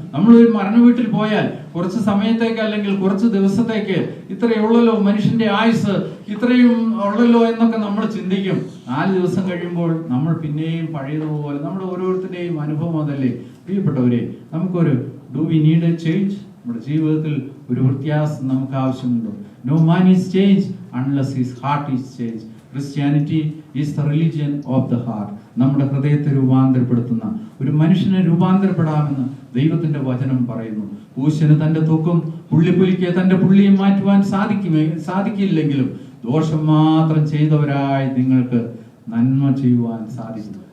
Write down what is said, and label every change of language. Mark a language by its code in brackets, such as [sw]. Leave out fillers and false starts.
[ml] നമ്മളൊരു മരണ വീട്ടിൽ പോയാൽ കുറച്ച് സമയത്തേക്ക് അല്ലെങ്കിൽ കുറച്ച് ദിവസത്തേക്ക് ഇത്രയുള്ളല്ലോ മനുഷ്യന്റെ ആയുസ്, ഇത്രയും ഉള്ളല്ലോ എന്നൊക്കെ നമ്മൾ ചിന്തിക്കും. 4 ദിവസം കഴിയുമ്പോൾ നമ്മൾ പിന്നെയും പഴയതുപോലെ, നമ്മുടെ ഓരോരുത്തരുടെയും അനുഭവം അതല്ലേ. പ്രിയപ്പെട്ടവരെ, നമുക്കൊരു [en] Do we need a change? [ml] നമ്മുടെ ജീവിതത്തിൽ ഒരു വ്യത്യാസം നമുക്ക് ആവശ്യമുണ്ടോ? [en] No man is changed unless his heart is changed. Christianity is the religion of the heart. [ml] നമ്മുടെ ഹൃദയത്തെ രൂപാന്തരപ്പെടുത്തുന്ന ഒരു മനുഷ്യനെ രൂപാന്തരപ്പെടാമെന്ന് ദൈവത്തിന്റെ വചനം പറയുന്നു. പൂശന് തന്റെ തൂക്കും പുള്ളിപ്പുലിക്ക് തന്റെ പുള്ളിയും മാറ്റുവാൻ സാധിക്കില്ലെങ്കിലും ദോഷം മാത്രം ചെയ്തവരായി നിങ്ങൾക്ക് നന്മ ചെയ്യുവാൻ സാധിക്കും.